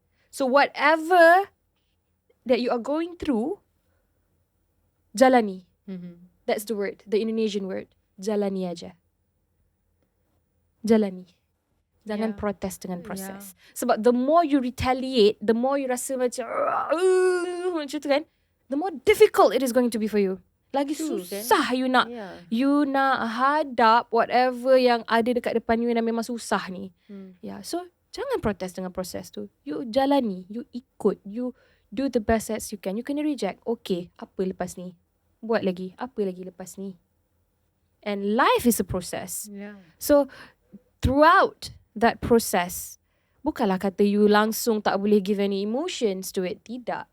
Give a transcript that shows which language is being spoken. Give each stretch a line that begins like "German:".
English: So whatever that you are going through,
Malay: jalani.
English: That's the word, the Indonesian word.
Malay: Jalani aja. Jalani. Jangan protes dengan proses. Sebab
English: the more you retaliate, the more you rasa macam macam tu kan, the more difficult it is going to be for you.
Malay: Lagi susah you nak hadap whatever yang ada dekat depan you yang memang susah ni. So jangan protes dengan proses tu.
English: You jalani, you ikut, you do the best as you can.
Malay: You kena reject. Okay, apa lepas ni? Buat lagi. Apa lagi lepas ni?
English: And life is a process. So throughout that process,
Malay: bukanlah kata you langsung tak boleh
English: give any emotions to it.
Malay: Tidak.